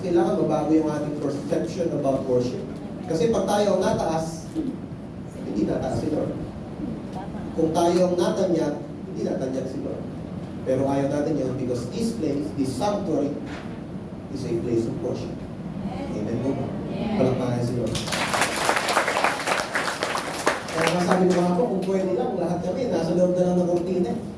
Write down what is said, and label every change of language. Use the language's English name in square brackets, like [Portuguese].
[Filipino] Kailangan mabago yung ating perception [English] about worship. [Filipino] Kasi pag tayo ang nataas, hindi nataas si Lord. Kung tayo ang natanyag, hindi natanyag si Lord. Pero ayaw natin yun [English] because this place, this sanctuary, is a place of worship. [Filipino] Amen po ba? Palakpakan si Lord. Kaya masabi ko nga po, kung pwede lang, lahat kami, nasa loob na lang ng kortina.